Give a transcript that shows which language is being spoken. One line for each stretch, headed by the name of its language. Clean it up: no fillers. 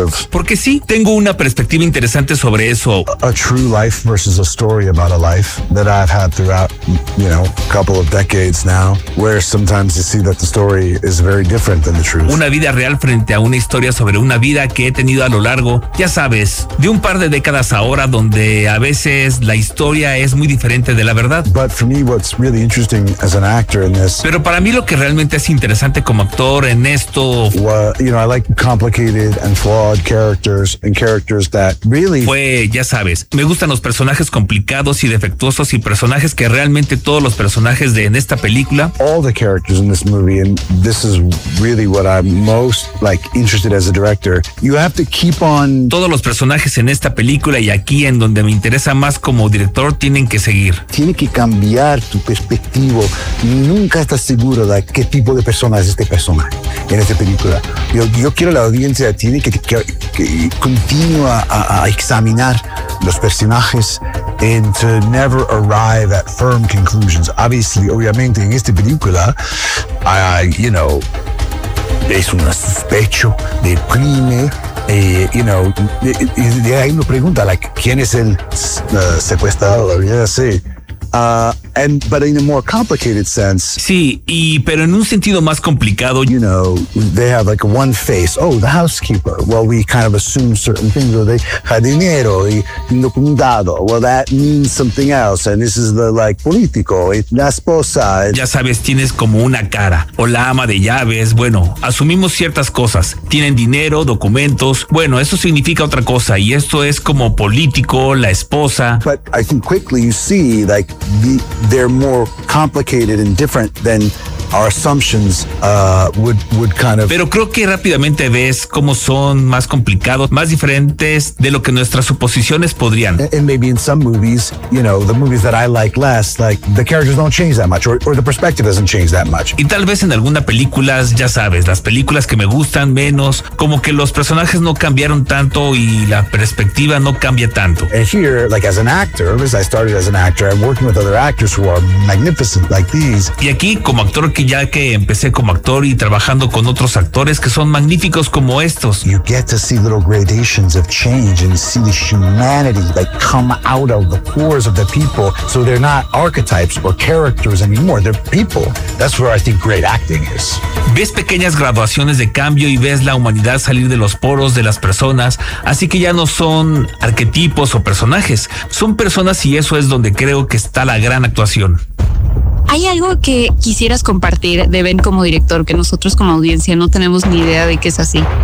Spanish: Porque sí, tengo una perspectiva interesante sobre eso.
English: A true life versus a story about a life that I've had throughout, you know, a couple of decades now, where sometimes you see that the story is very different than the truth.
Spanish: Una vida real frente a una historia sobre una vida que he tenido a lo largo, ya sabes, de un par de décadas ahora, donde a veces la historia es muy diferente de la verdad.
English: But for me, what's really interesting as an actor in this.
Spanish: Pero para mí lo que realmente es interesante como actor en esto.
English: Well, you know, I like complicated and flawed characters and characters that really.
Spanish: Pues ya sabes, me gustan los personajes complicados y defectuosos y personajes que realmente todos los personajes de en esta película.
English: All the characters in this movie, and this is really what I'm most like interested as a director. You have to keep on.
Spanish: Todos los personajes en esta película y aquí en donde me interesa más como director tienen que seguir. Tiene que cambiar tu perspectiva. Nunca estás seguro de qué tipo de persona es este personaje en esta película. Yo quiero la audiencia tiene que continúa a examinar los personajes
English: and to never arrive at firm conclusions. Obviously,
Spanish: obviamente, en esta película,
English: you know,
Spanish: es un sospecho de crimen.
English: You know,
Spanish: y hay una pregunta,
English: like,
Spanish: ¿quién es el secuestrador? Yeah, sí.
English: But in a more complicated sense.
Spanish: Sí, y pero en un sentido más complicado.
English: You know, they have like one face. Oh, the housekeeper. Well, we kind of assume certain things. Well, they had
Spanish: dinero y indocumentado.
English: Well, that means something else. And this is the like
Spanish: político. La esposa. Ya sabes, tienes como una cara. O la ama de llaves. Bueno, asumimos ciertas cosas. Tienen dinero, documentos. Bueno, eso significa otra cosa. Y esto es como político, la esposa.
English: But I think quickly you see that. Like they're more complicated and different than our assumptions would kind of.
Spanish: Pero creo que rápidamente ves cómo son más complicados, más diferentes de lo que nuestras suposiciones podrían.
English: And maybe in some movies, you know, the movies that I like less, like the characters don't change that much, or the perspective doesn't change that much.
Spanish: Y tal vez en algunas películas, ya sabes, las películas que me gustan menos, como que los personajes no cambiaron tanto y la perspectiva no cambia tanto.
English: And here, like as an actor, as I started as an actor, I'm working with other actors who are magnificent like these.
Spanish: Y aquí como actor que ya que empecé como actor y trabajando con otros actores que son magníficos como estos.
English: You get to see little gradations of change and see the humanity like come out of the pores of the people, so they're not archetypes or characters anymore, they're people. That's where I think great acting is.
Spanish: Ves pequeñas graduaciones de cambio y ves la humanidad salir de los poros de las personas, así que ya no son arquetipos o personajes, son personas, y eso es donde creo que está la gran actuación. ¿Hay algo que quisieras compartir de Ben como director que nosotros como audiencia no tenemos ni idea de que es así?